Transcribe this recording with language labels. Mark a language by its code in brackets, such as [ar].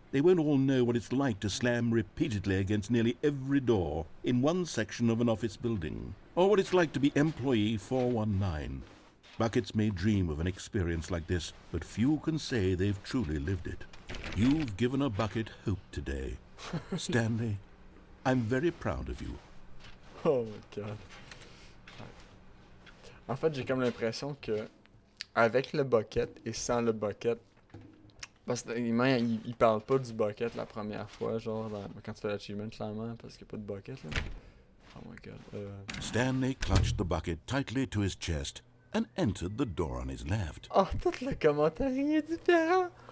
[en] They won't all know what it's like to slam repeatedly against nearly every door in one section of an office building, or what it's like to be employee 419. Buckets may dream of an experience like this, but few can say they've truly lived it. You've given a bucket hope today. Stanley, I'm very proud of you. Oh my god. [fr] En fait, j'ai comme l'impression que avec le bucket et sans le bucket, parce que il parle pas du bucket la première fois, genre quand tu fais l'achievement clairement, parce qu'il n'y a pas de bucket là. [en] Oh my god. Stanley clutched the bucket tightly to his chest and entered the door on his left. [fr] Oh, tout le commentaire est différent.